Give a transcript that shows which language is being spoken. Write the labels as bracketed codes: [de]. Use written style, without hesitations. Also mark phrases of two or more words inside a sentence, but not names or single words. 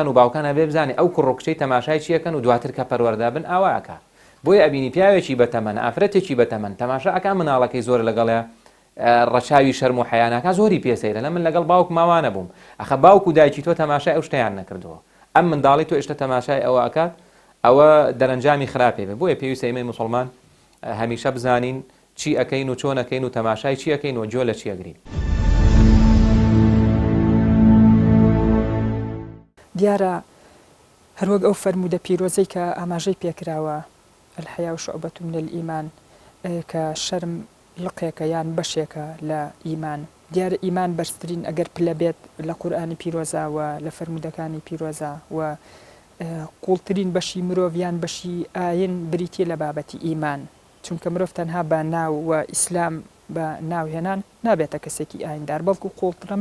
[ckb] و باوکان ئەبێ بزانێ ئەو کوڕکچەی تەماشای چیەکەن و دواتر کە پەروەردە بن ئاواکە بۆیە ئەبینی پیاوێکی بەتەمەن ئافرەتێکی بەتەمەن تەماشا ئەکا مناڵەکەی زۆر لەگەڵێ ڕەچاوی شەرم و حەیانەکە زۆری پێسەیرە لە من لەگەڵ باوک ماوانە بووم ئەخە باوک و دایکی تۆ تەماشای ئەو شتیان نەکردووە ئەم منداڵی تۆ ئێشتا تەماشای ئەوە ئەکات ئەوە دەرەنجامی خراپێ بێ بۆیە پێویستە ئێمەی موسڵمان هەمیشە بزانین چی ئەکەین و چۆن ئەکەین و تەماشای چی ئەکەین و جۆ لە چی ئەگرین دیارە هەروەک ئەو فەرموودە پیرۆزەی کە ئاماژەی پێکراوە [ar] الحیا شعبة من الإيمان [ckb] کە شەرم لقێکە یان بەشێکە لە ئیمان دیارە ئیمان بەرزترین ئەگەر پلە بێت لە قورئانی پیرۆزاوە لە فەرموودەکانی پیرۆزا و قوڵترین بەشی مرۆڤیان بەشی ئاین بریتە لە بابەتی ئیمان چونکە مرۆڤ تەنها بە ناو و ئیسلام بە ناوهێنان نابێتە کەسێکی ئایندار بەڵکو قوڵترەمە